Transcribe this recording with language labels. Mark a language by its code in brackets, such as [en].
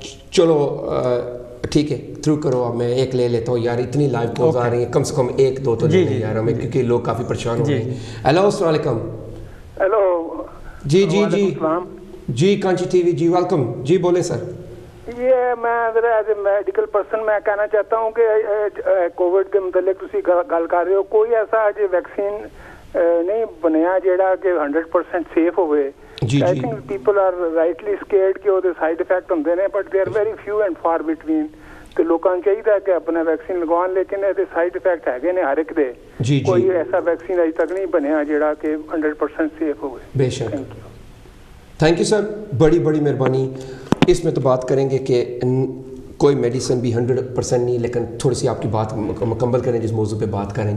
[ur] چلو ٹھیک ہے تھرو کرو اب میں ایک لے لیتا ہوں یار اتنی لائیو کالز آ رہی ہیں کم سے کم ایک دو تو لے لیں یار ہمیں کیونکہ لوگ کافی پریشان ہو رہے ہیں. ہیلو السلام علیکم. ہیلو جی جی کانچی ٹی وی جی ویلکم جی بولے سر. یہ میں ایز اے میڈیکل پرسن میں کہنا چاہتا ہوں کہ کووڈ کے متعلق [pa] تسی گل کر رہے ہو [ur] کوئی ایسا جو ویکسین [pa] نہیں بنیا جیڑا کہ 100% سیف ہوئے. [en] I think people are rightly scared [pa] کہ وہ سائڈ افیکٹ ہوندے نے but [en] they are very few and far between. [ur] تو لوگوں کو چاہیے کہ اپنا ویکسین لگوان لیکن یہ سائڈ افیکٹ ہے نے [pa] ہر ایک دے کوئی ایسا ویکسین اج تک نہیں بنیا جیڑا کہ 100% سیف ہوئے. [ur] بے شک تھینک یو سر بڑی مہربانی. اس میں تو بات کریں گے کہ کوئی میڈیسن بھی 100% نہیں لیکن تھوڑی سی آپ کی بات مکمل کریں جس موضوع پہ بات کریں.